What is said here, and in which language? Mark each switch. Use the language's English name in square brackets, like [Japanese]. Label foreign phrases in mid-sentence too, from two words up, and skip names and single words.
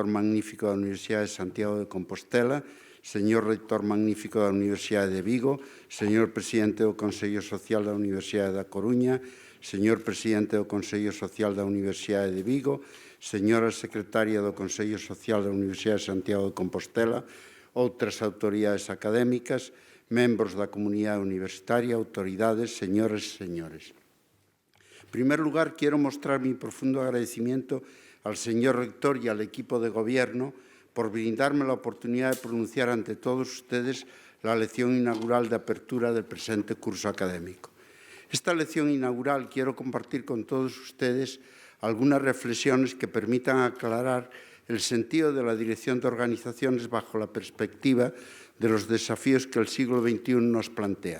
[Galician] Magnífico da Universidade de Santiago de Compostela, señor Reitor Magnífico da Universidade de Vigo, señor Presidente do Consello Social da Universidade da Coruña, señor Presidente do Consello Social da Universidade de Vigo, señora Secretaria do Consello Social da Universidade de Santiago de Compostela, outras autoridades académicas, membros da comunidade universitaria, autoridades, señores e señores. [Spanish] En primer lugar, quiero mostrar mi profundo agradecimiento al señor rector y al equipo de gobierno por brindarme la oportunidad de pronunciar ante todos ustedes la lección inaugural de apertura del presente curso académico. Esta lección inaugural quiero compartir con todos ustedes algunas reflexiones que permitan aclarar el sentido de la dirección de organizaciones bajo la perspectiva de los desafíos que el siglo XXI nos plantea.